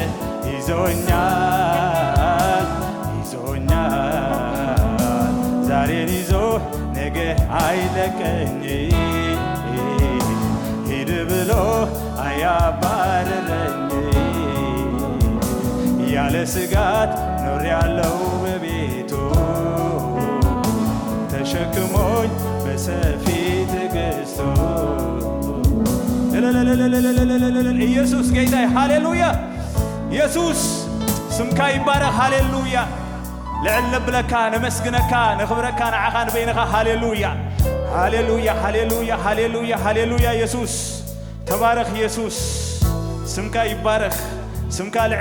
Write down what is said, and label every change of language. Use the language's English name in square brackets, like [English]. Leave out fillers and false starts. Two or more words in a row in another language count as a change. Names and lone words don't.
[Amharic] ይዞኛል ይዞኛል ዛሬን ይዞ ነገ አይለቀኝ ሂድ ብሎ አያባርረኝ ያለ ስጋት ኖር ያለው በቤቱ ተሸክሞኝ በሰፊ ትዕግስቱ [Tigrinya] ኢየሱስ ጌታዬ ሃሌሉያ ኢየሱስ ስምካ ይባረክ ሃሌሉያ ልዕል ነብለካ ነመስግነካ ነኽብረካ ንዓኻ ንበይንኻ ሃሌሉያ ሃሌሉያ ሃሌሉያ ሃሌሉያ ሃሌሉያ ኢየሱስ ተባረክ ኢየሱስ ስምካ ይባረክ ስምካ ልዕል